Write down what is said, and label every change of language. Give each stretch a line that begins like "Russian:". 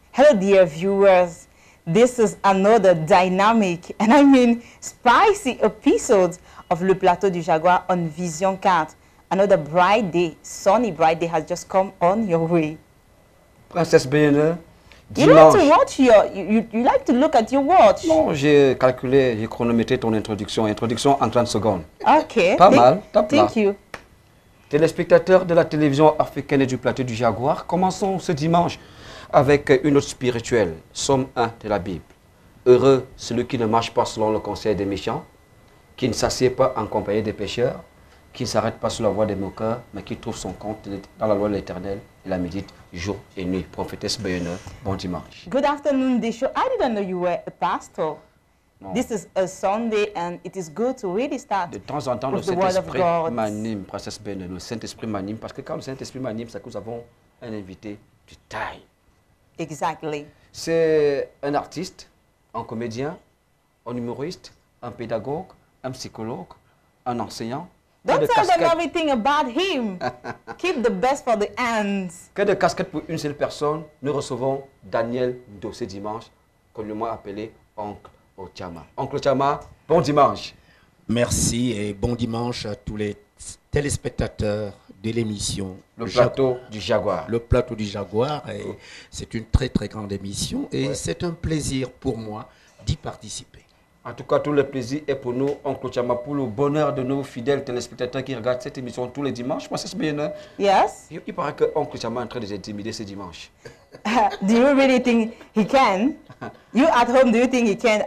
English: Hello, dear viewers. This is another dynamic, and I mean spicy episode of Le Plateau du Jaguar on Vision 4. Another bright day, sunny bright day has just come on your way. Princesse Bayonne, you like to watch you like to look at your watch.
French: Non, j'ai calculé, j'ai chronométré ton introduction. Introduction en 30 secondes. Ok. Pas mal, top là.
English: Thank you.
French: Téléspectateurs de la télévision africaine et du Plateau du Jaguar, commençons ce dimanche avec une note spirituelle, Somme 1 de la Bible. Heureux celui qui ne marche pas selon le conseil des méchants, qui ne s'assied pas en compagnie des pécheurs, qui ne s'arrête pas sur la voie des moqueurs, mais qui trouve son compte dans la loi de l'Éternel et la médite jour et nuit. Prophétesse Bayonne, bon dimanche.
English: Good afternoon, Desho. I didn't know you were a pastor. No. This is a Sunday and it is good to really start.
French: De temps en temps, le Saint-Esprit m'anime, Princesse Bayonne. Le Saint-Esprit m'anime parce que quand le Saint-Esprit m'anime, c'est que nous avons un invité de taille.
English: Exactly.
French: C'est un artiste, un comédien, un humoriste, un pédagogue, un psychologue, un enseignant.
English: Don't tell them everything about him. Keep the best for the ends.
French: Que de casquettes pour une seule personne, nous recevons Daniel Dossé dimanche, communément appelé Oncle Ochama. Oncle Ochama, bon dimanche. Merci et bon dimanche à tous les téléspectateurs de l'émission Le Plateau du Jaguar. Le Plateau du Jaguar, c'est une très très grande émission et c'est un plaisir pour moi d'y participer. En tout cas, tout le plaisir est pour nous, Oncle Ochama, pour le bonheur de nos fidèles téléspectateurs qui regardent cette émission tous les dimanches. Moi, c'est bien.
English: Yes.
French: Il paraît que Oncle Ochama est en train de s'intimider ce dimanche.
English: Do you really think he can? You at home, do you think he can?